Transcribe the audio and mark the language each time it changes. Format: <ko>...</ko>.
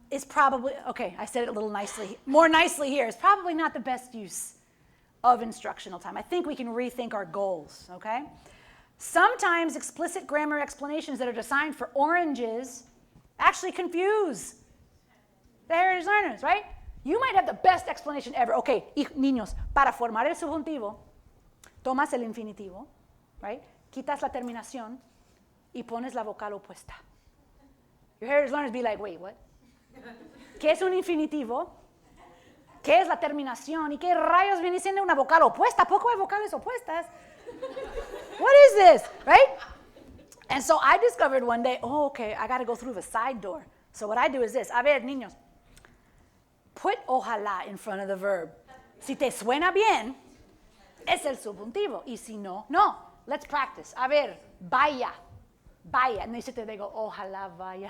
<en>It's probably, okay, I said it a little nicely, more nicely here, it's probably not the best use of instructional time. I think we can rethink our goals, okay? Sometimes explicit grammar explanations that are designed for oranges actually confuse the heritage learners, right? You might have the best explanation ever.</en> <es>Okay, niños, para formar el subjuntivo, tomas el infinitivo, right? Quitas la terminación, y pones la vocal opuesta.</es> <en>Your heritage learners be like, wait, what?</en> <es>¿Qué es un infinitivo? ¿Qué es la terminación? ¿Y qué rayos viene siendo una vocal opuesta? ¿A poco hay vocales opuestas?</es> <en>What is this, right? And so I discovered one day, oh, okay, I got to go through the side door. So what I do is this.</en> <es>A ver, niños,</es> <en>put ojalá in front of the verb.</en> <es>Si te suena bien, es el subjuntivo. Y si no, no.</es> <en>Let's practice.</en> <es>A ver, vaya, vaya. No dice te digo, ojalá vaya.</es>